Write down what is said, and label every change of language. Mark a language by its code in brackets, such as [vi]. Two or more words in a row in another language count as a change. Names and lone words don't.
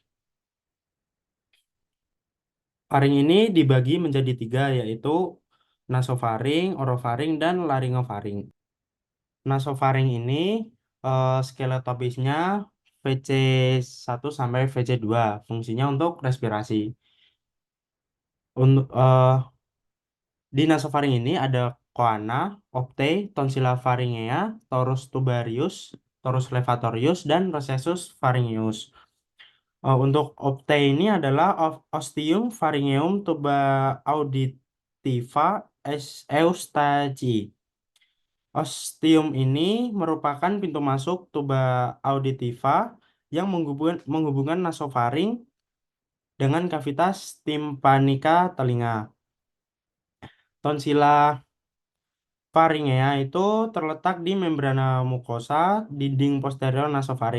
[id] Faring ini dibagi menjadi tiga, yaitu nasofaring, orofaring, dan laringofaring. Nasofaring ini skeletopisnya VC1 sampai VC2, fungsinya untuk respirasi. Untuk di nasofaring ini ada coana, opte, [la] tonsilla pharyngea, torus tubarius, torus levatorius, [id] dan [la] recessus pharyngeus. [id] Untuk opte ini adalah [la] ostium pharyngeum tuba auditiva eustachi. [id] Ostium ini merupakan pintu masuk tuba auditiva yang menghubungkan nasofaring dengan kavitas timpanika telinga. [la] Tonsilla pharyngea [id] itu terletak di membrana mukosa dinding posterior nasofaring.